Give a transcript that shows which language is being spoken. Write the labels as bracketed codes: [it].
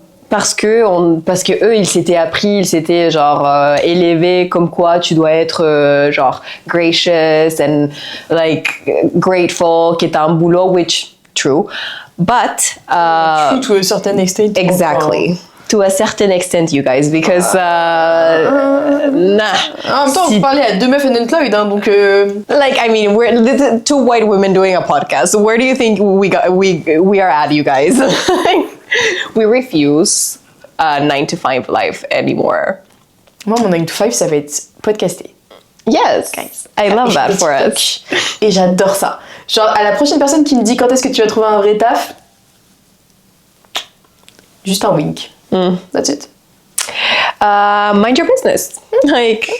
[fr] Parce que eux, ils s'étaient appris, ils s'étaient genre élevés comme quoi tu dois être genre [en] gracious and like grateful, [fr] qui est un boulot, [en] which true, but true to a certain extent. Exactly. To a certain extent, you guys, because nah. [fr] En même temps, vous parlez à 2 meufs unemployed, hein, donc. [en] Like, I mean, we're 2 white women doing a podcast. Where do you think we are at, you guys? We refuse 9-to-5 life anymore. [fr] Moi, mon 9-to-5, ça va être podcasté. [en] Yes, Guys. I love that for us. [fr] Et j'adore ça. Genre, à la prochaine personne qui me dit quand est-ce que tu vas trouver un vrai taf, juste un wink. [en] That's it. Mind your business. Like,